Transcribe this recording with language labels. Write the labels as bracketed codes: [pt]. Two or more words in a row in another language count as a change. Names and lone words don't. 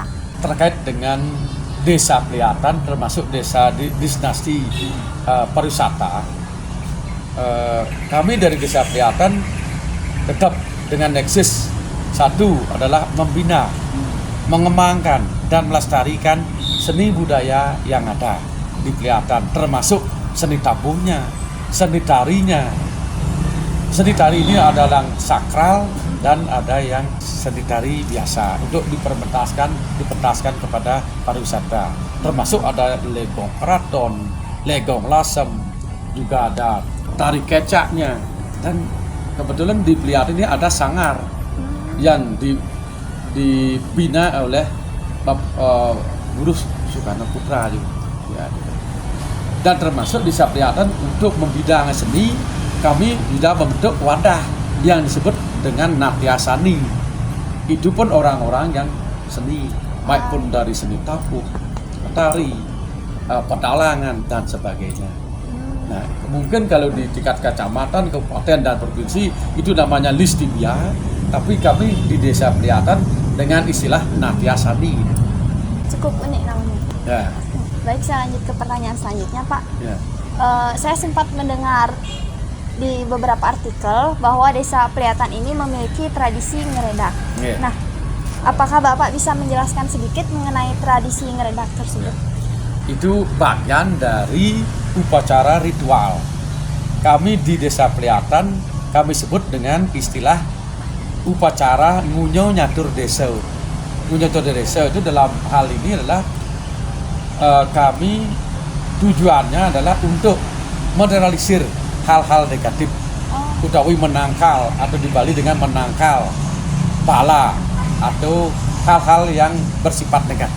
[id] Terkait dengan Desa Peliatan termasuk desa destinasi pariwisata, kami dari Desa Peliatan tetap dengan eksis. Satu adalah membina, mengembangkan dan melestarikan seni budaya yang ada di Peliatan, termasuk seni tabuhnya, seni tarinya. Seni tari ini adalah yang sakral dan ada yang seni tari biasa untuk dipentaskan kepada pariwisata. Termasuk ada legong keraton, legong lasem, juga ada tari kecaknya. Dan kebetulan di Peliatan ini ada sanggar yang dibina oleh Guru Soekarno Putra juga. Ya, gitu. Dan termasuk di Peliatan untuk membidang seni, kami sudah membentuk wadah yang disebut dengan Natyasani. Itu pun orang-orang yang seni, baik pun dari seni tabuh, tari, pedalangan dan sebagainya. Nah, mungkin kalau di tingkat kecamatan, kabupaten dan provinsi itu namanya Listibia, tapi kami di Desa Peliatan dengan istilah Natyasani. Cukup unik namanya. Ya. Baik, saya lanjut ke pertanyaan selanjutnya, Pak. Ya. Saya sempat mendengar di beberapa artikel bahwa Desa Peliatan ini memiliki tradisi ngeredak. Ya. Nah, apakah Bapak bisa menjelaskan sedikit mengenai tradisi ngeredak tersebut? Itu bagian dari upacara ritual. Kami di Desa Peliatan kami sebut dengan istilah upacara ngunyo nyatur desa. Ngunyo nyatur desa itu dalam hal ini adalah kami tujuannya adalah untuk menetralisir hal-hal negatif, utawi menangkal atau dibalik dengan menangkal bala atau hal-hal yang bersifat negatif.